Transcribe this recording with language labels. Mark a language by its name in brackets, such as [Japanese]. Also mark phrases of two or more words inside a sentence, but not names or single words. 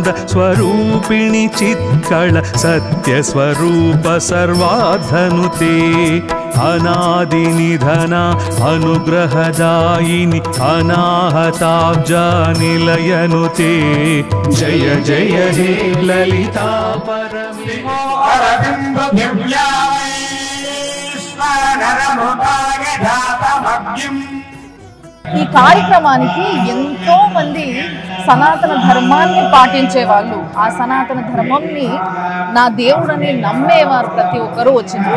[Sanskrit] स्वरूपिणी चित्कळ सत्य स्वरूप सर्वाधनुते अनादि निधना अनुग्रहदायिनी अनाहताब्जा निलयनुते जय जय हे ललिता परमेश्वरि [Telugu] ఈ కార్యక్రమానికి ఎంతో మంది సనాతన ధర్మాన్ని పాటించే వాళ్ళు, ఆ సనాతన ధర్మంని నా దేవుడని నమ్మేవారు ప్రతి ఒక్కరూ వచ్చిండ్రు.